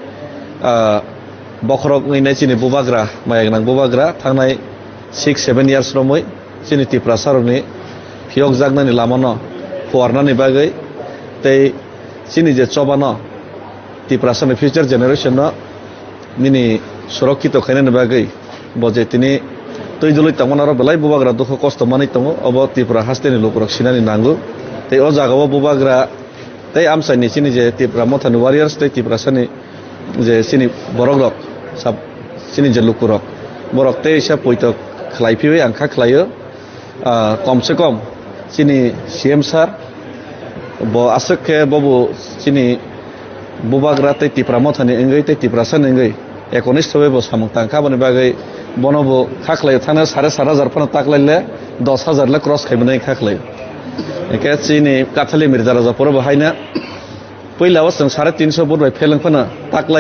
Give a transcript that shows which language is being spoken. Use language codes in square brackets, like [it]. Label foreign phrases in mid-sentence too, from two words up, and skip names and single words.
[trp] बखरक नैनाय चिनि बुबाग्रा मायागनां बुबाग्रा थांनाय 6-7 इयार्स रमै चिनि तिप्रासारनि फियक जागनानि लामानो फुवारनानि बागै तै चिनि जे चबानो तिप्रासारनि [en] future generation [trp] निनि सुरक्षित खायनायनि बागै बजे तिनि तैजलै तंगनारो बेलाय बुबाग्रा दुख कष्ट मानै दङ अब त्रिपुरा हास्तिनि लुकुरक सिनानि नांगौ तै अ जागाव बुबाग्रा तै आमसाइनि चिनि जे त्रिपुरा मथानि वारियार्स तै तिप्रासारनि जे चिनि बरगरक साब चिनि जे लुकुरक बरक तै हिसाब पयत खलायफिबाय आंखा खलायो कम से कम चिनि [en] CM sir [trp] ब आसके बबु चिनि बुबाग्रा तै त्रिपुरा मथानि एंगै तै तिप्रासारनि एंगै एकनिष्ठबै ब सामु तांखा बनि बागै बनबो खाखलाय थानो 7,500 फन ताकलायले 10,000 ले क्रस खायमनाय खाखलाय एके चिनि काथालि मिर्जा राजापुर बहायना पहिलाव जों 350 बुट बाय फेलेंफना ताकलाय